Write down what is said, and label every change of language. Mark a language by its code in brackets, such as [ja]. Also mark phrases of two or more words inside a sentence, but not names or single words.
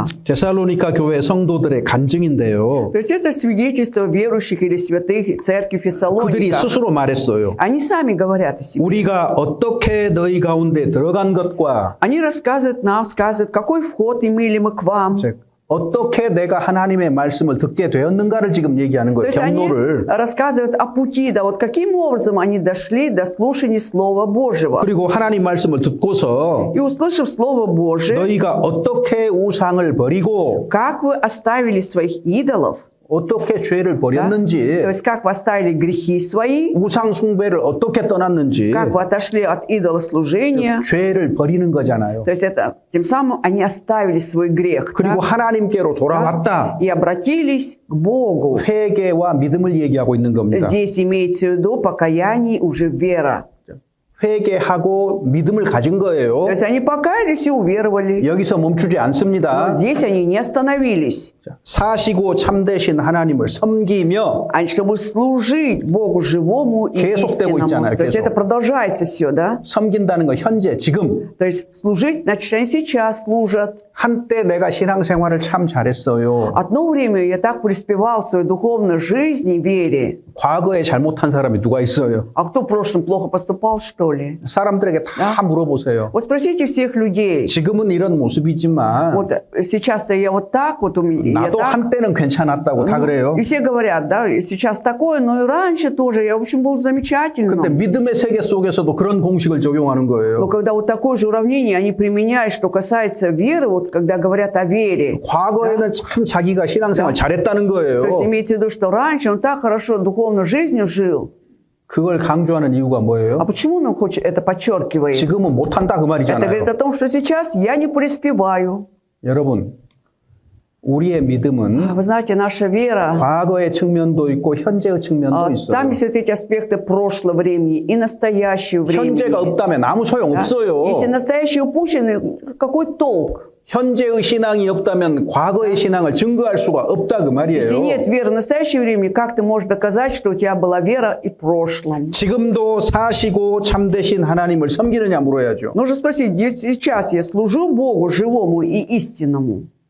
[ko] 데살로니가 교회 성도들의 간증인데요. [ru] То есть это свидетельство верующих или святых церкви [ko] 그들이 [ru] Фессалоника. [ko] 스스로 말했어요. [ru] Они сами говорят о себе. [ko] 우리가 어떻게 너희 가운데 들어간 것과 [ru] Они рассказывают нам, сказывают, какой вход имели мы к вам. [ko] 즉, 어떻게 내가 하나님의 말씀을 듣게 되었는가를 지금 얘기하는 [ru] То [ko] 거예요. [ru] есть они [ko] 경로를. [ru] рассказывают о пути, да, вот каким образом они дошли до слушания Слова Божьего. [ko] 그리고 하나님 말씀을 듣고서 [ru] И услышав Слово Божие, [ko] 너희가 어떻게 우상을 버리고 [ru] как вы оставили своих идолов, [ko] 어떻게 죄를 [ru] да? [ko] 버렸는지 [ru] То есть как вы оставили грехи свои, [ko] 우상 숭배를 어떻게 떠났는지 [ru] как вы отошли от идолослужения. [ko] 죄를 버리는 거잖아요. [ru] То есть это тем самым они оставили свой грех, [ko] 그리고 [ru] да? [ko] 하나님께로 돌아왔다. [ru] И обратились к Богу. [ko] 회개와 믿음을 얘기하고 있는 겁니다. [ru] Здесь имеется в виду покаяние, уже вера. [ko] 회개하고 믿음을 가진 거예요. [ru] То есть они покаялись и уверовали. [ko] 여기서 멈추지 [ru] Но [ko] 않습니다. [ru] здесь они не остановились. [ko] 사시고 참되신 하나님을 섬기며 [ru] Чтобы служить Богу живому и [ko] 계속되고 [ru] истинному. [ko] 있잖아요, [ru] То есть [ko] 계속. [ru] это продолжается все, да? [ko] 섬긴다는 거 현재 지금 [ru] То есть служить, значит, они сейчас служат. [ko] 한때 내가 신앙생활을 참 잘했어요. [ru] Одно время я так преуспевал в своей духовной жизни и вере. [ko] 과거에 잘못한 사람이 누가 있어요? [ru] А кто в прошлом плохо поступал, что ли? [ko] 사람들에게 다 물어보세요. [ru] Вот спросите всех людей. [ko] 지금은 이런 모습이지만 [ru] Вот сейчас-то я вот так, вот у меня, я [ko] 나도 [ru] так. [ko] 한때는 괜찮았다고 다 그래요. [ru] И все говорят, да, сейчас такое, но и раньше тоже, я, в общем, был замечательным. [ko] 근데 믿음의 세계 속에서도 그런 공식을 적용하는 [ru] Но [ko] 거예요. [ru] когда вот такое же уравнение они применяют, что касается веры, вот когда говорят о вере, [ko] 과거에는 참 자기가 신앙생활 잘했다는 거예요. [ru] то есть имеется в виду, что раньше он так хорошо духовной жизнью жил. [ko] 그걸 강조하는 이유가 [ru] А [ko] 뭐예요? [ru] почему он хочет это подчеркивает? [ko] 지금은 못한다 그 [ru] Это говорит [ko] 말이잖아요. [ru] о том, что сейчас я не преуспеваю. [ko] 여러분, 우리의 믿음은 [ru] Вы знаете, наша вера, [ko] 과거의 측면도 있고 현재의 측면도 있어요. [ru] там есть вот эти аспекты прошлого времени и настоящего времени. [ko] 현재가 없다면 아무 소용 [ru] Да? [ko] 없어요. [ru] Если настоящие упущены, какой толк? [ko] 현재의 신앙이 없다면 과거의 신앙을 증거할 수가 없다 그 [ru] Если [ko] 말이에요. [ru] нет веры в настоящее время, как ты можешь доказать, что у тебя была вера и в прошлом? [ko] 지금도 사시고 참되신 하나님을 섬기느냐 물어야죠. [ru] Нужно спросить, сейчас я служу Богу живому и истинному?